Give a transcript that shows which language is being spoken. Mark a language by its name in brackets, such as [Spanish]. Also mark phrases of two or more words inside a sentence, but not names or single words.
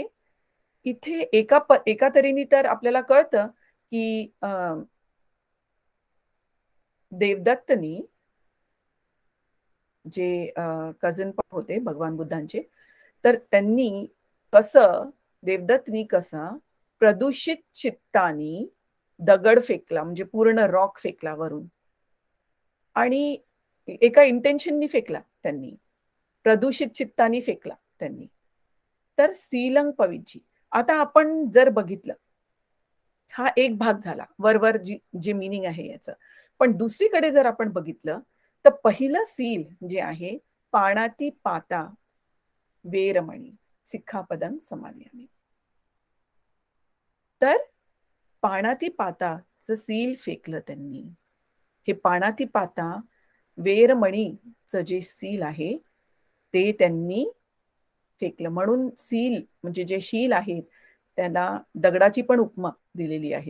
[Marathi] इथे एका तऱ्हेने तर आपल्याला कळतं की देवदत्तनी जे कझन होते भगवान बुद्धांचे, तर त्यांनी देवदत्तनी कसं प्रदूषित चित्तानी दगड फेकला, म्हणजे पूर्ण रॉक फेकला वरून, आणि एका इंटेन्शननी फेकला त्यांनी, प्रदूषित चित्तानी फेकला त्यांनी. तर [Pali] सीलंग पविची, [Marathi] आता आपण जर बघितलं, हा एक भाग झाला वरवर जे मीनिंग आहे याचं. पण दुसरीकडे जर आपण बघितलं तर पहिलं सील जे आहे, [Pali] पाणाती पाता वेरमणी सिक्खापदं समादयामि. [Marathi] तर पाणाती पाताचं सील फेकलं त्यांनी. हे [Pali] पाणाती पाता वेरमणीचं [Marathi] जे सील आहे ते त्यांनी फेकलं. म्हणून सील म्हणजे जे शील आहेत त्यांना दगडाची पण उपमा दिलेली आहे.